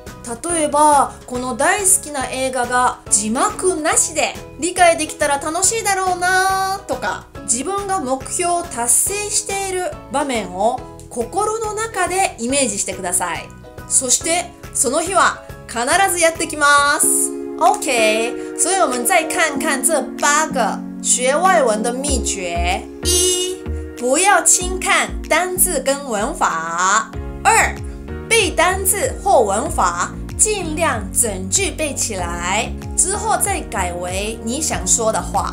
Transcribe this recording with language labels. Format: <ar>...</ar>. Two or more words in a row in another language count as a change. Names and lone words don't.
<ja>例えばこの大好きな映画が字幕なしで理解できたら楽しいだろうなとか、自分が目標を達成している場面を心の中でイメージしてください。そしてその日は必ずやってきます。</ja> <zh>OK，所以我们再看看这8个学外文的秘诀。1，不要轻看单字跟文法。 2. 背单字或文法，尽量整句背起来，之后再改为你想说的话。</zh>